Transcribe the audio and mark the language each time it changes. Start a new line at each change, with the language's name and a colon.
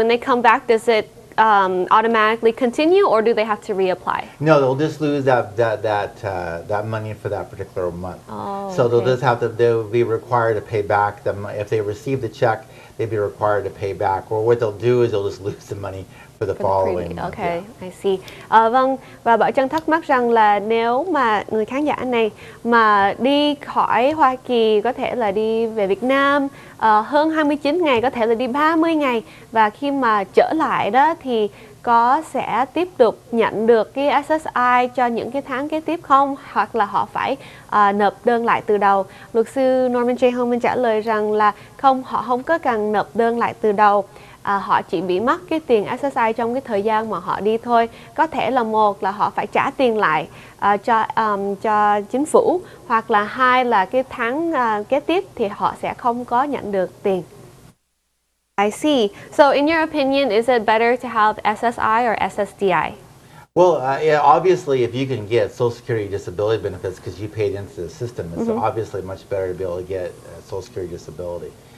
English: When they come back, does it automatically continue, or do they have to reapply? No, they'll just lose that money for that particular month. Oh, so they'll okay. just they'll be required to pay back them if they receive the check. They'd be required to pay back, or what they'll do is they'll just lose the money for the following month. Okay, Yeah. I see.
Vietnamese: Vâng, và Bảo Trân thắc mắc rằng là nếu mà người khán giả này mà đi khỏi Hoa Kỳ, có thể là đi về Việt Nam hơn 29 ngày, có thể là đi 30 ngày, và khi mà trở lại đó thì sẽ tiếp tục nhận được cái SSI cho những cái tháng kế tiếp không? Hoặc là họ phải nộp đơn lại từ đầu? Luật sư Norman J. Homen trả lời rằng là không, họ không có cần nộp đơn lại từ đầu. Họ chỉ bị mất cái tiền SSI trong cái thời gian mà họ đi thôi. Có thể là một là họ phải trả tiền lại cho chính phủ, hoặc là hai là cái tháng kế tiếp thì họ sẽ không có nhận được tiền.
English: I see. So in your opinion, is it better to have SSI or SSDI? Well, yeah, obviously, if you can get Social Security disability benefits because you paid into the system, it's obviously much better to be able to get Social Security disability.